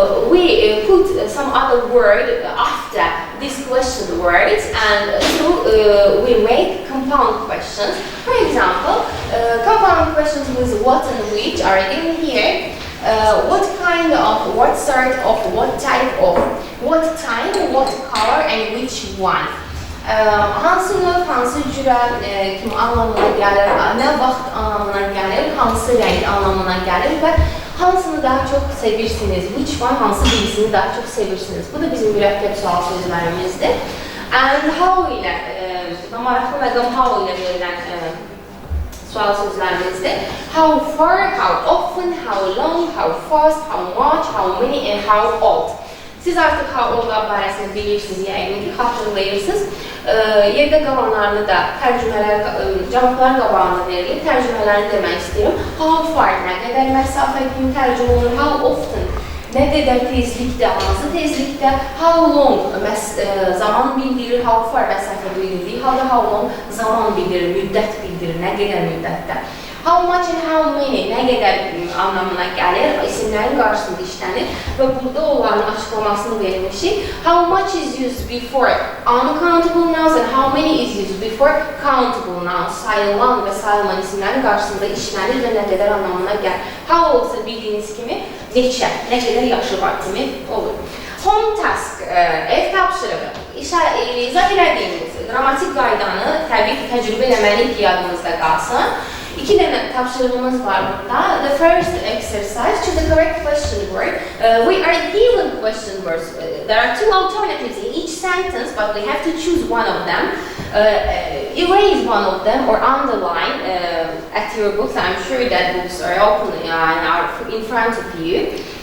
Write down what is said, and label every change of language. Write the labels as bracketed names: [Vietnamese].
[English] We put some other word after these question words, and so we make compound questions. For example, compound questions with what and which are given here. What kind of, what sort of, what type of, what time, what color, and which one. [Azerbaijani] Hansı növ, hansı cürə, kim anlamına gəlir, nə vaxt anlamına gəlir, hansı rəng anlamına gəlir və hansını daha çox sevirsiniz, [English] which one, [Azerbaijani] hansı birisini daha çox sevirsiniz. Bu da bizim mürəkkəb sual sözlərimizdir. [English] And how [Azerbaijani] ilə, maraqlı məqam how ilə verilən sual sözlərimizdir. [English] How far, how often, how long, how fast, how much, how many, and how old. [Azerbaijani] Siz artıq how old barəsində bilirsiniz, yəqin ki, xatırlayırsınız. Yerdə qalanlarını da cavabların qabağına verilir. Tərcümələrini demək istəyirəm. How far, nə qədər məsafə kimi tərcümə olur, how often, nə qədər tezlikdə, hansı tezlikdə, how long, zaman bildirir, how far məsafə bildirdiyi halda how long zaman bildirir, müddət bildirir, nə qədər müddətdə. [English] How much and how many, [Azerbaijani] nə qədər anlamına gəlir, isimlərin qarşısında işlənir və burada onların açıqlamasını vermişik. [English] How much is used before uncountable nouns and how many is used before countable nouns. [Azerbaijani] Sayılan və sayılmayan isimlərin qarşısında işlənir və nə qədər anlamına gəlir. How olsa bildiyiniz kimi neçə, nə qədər yaşı var kimi olur. [English] Home task, [Azerbaijani] ev tapşırığı. İzah elədiyimiz qrammatik qaydanı təbii ki, təcrübə eləməliyik ki, yadımızda qalsın. İki dənə tapşırığımız var burada. [English] The first exercise, choose the correct question word. We are given question words. There are two alternatives in each sentence, but we have to choose one of them. Erase one of them or underline at your books. I'm sure that books are open and are in front of you.